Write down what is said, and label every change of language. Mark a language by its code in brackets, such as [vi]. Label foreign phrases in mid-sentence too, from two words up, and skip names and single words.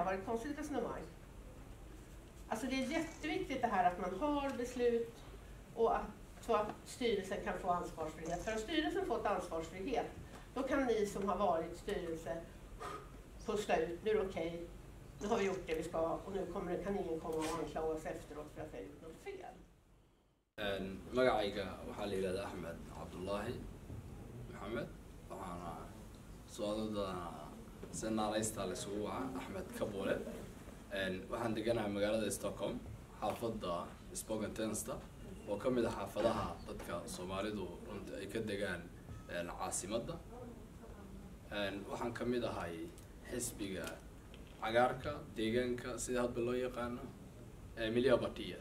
[sv] Var det ett konstigt resonemang? Alltså det är jätteviktigt det här att man har beslut och så att styrelsen kan få ansvarsfrihet. För om styrelsen fått ansvarsfrihet, då kan ni som har varit styrelse pussla ut, nu är det okej, nu har vi gjort det vi ska och nu kan ingen komma och anklaga oss efteråt för att vi har gjort något fel. [so] magacayga waxaa la yidhahdaa Axmed Cabdullaahi Maxamed waxaana socdada senaaleysta la isugu waca Axmed Kabule waxaan deganahay magaalada Stockholm xaafadda Spoken Tensta oo ka mid ah xaafadaha dadka Soomaalidu runtii ay ka degaan caasimadda waxaan ka mid ahay xisbiga cagaarka deegaanka sida hadba loo yaqaano Emilia Batiya